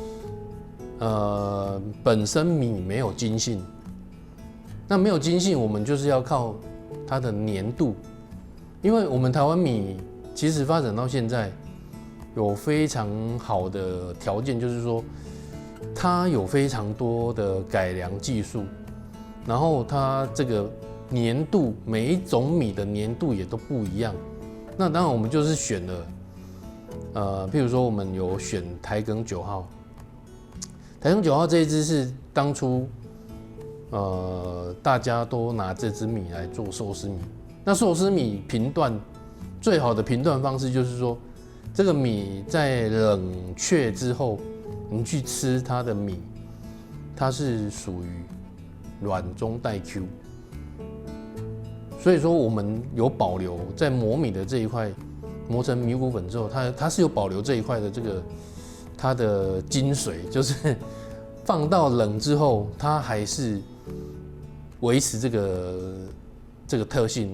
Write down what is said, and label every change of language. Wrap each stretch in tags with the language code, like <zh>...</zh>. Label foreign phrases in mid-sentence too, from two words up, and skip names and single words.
<zh>本身米沒有筋性，那沒有筋性，我們就是要靠它的粘度，因為我們台灣米其實發展到現在有非常好的條件，就是說它有非常多的改良技術。然後它這個粘度，每一種米的粘度也都不一樣。那當然我們就是選了，譬如說我們有選台梗9號。台梗9號這一支是當初，大家都拿這支米來做壽司米。那壽司米評斷最好的評斷方式就是說，這個米在冷卻之後，你去吃它的米，它是屬於軟中帶 Q，所以說我們有保留在磨米的這一塊，磨成米谷粉之後，它是有保留這一塊的這個它的精髓，就是放到冷之後，它還是維持這個特性。</zh>